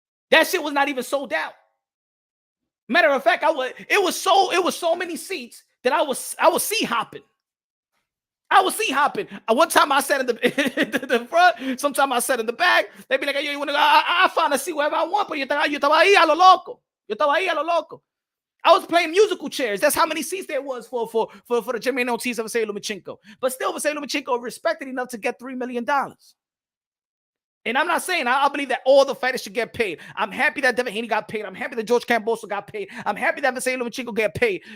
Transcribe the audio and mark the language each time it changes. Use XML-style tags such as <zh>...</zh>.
<en>That shit was not even sold out. Matter of fact, it was so many seats that I was sea hopping. One time I sat in the front. Sometimes I sat in the back. They'd be like, "Yo, you want to go? I find a seat wherever I want."</en> <es>But yo estaba ahí a lo loco.</es> <en>I was playing musical chairs. That's how many seats there was for the Jermaine Ortiz of Vasily Lomachenko. But still, Vasily Lomachenko respected enough to get $3 million. And I'm not saying I believe that all the fighters should get paid. I'm happy that Devin Haney got paid. I'm happy that George Kambosos got paid. I'm happy that Vasily Lomachenko got paid.</en>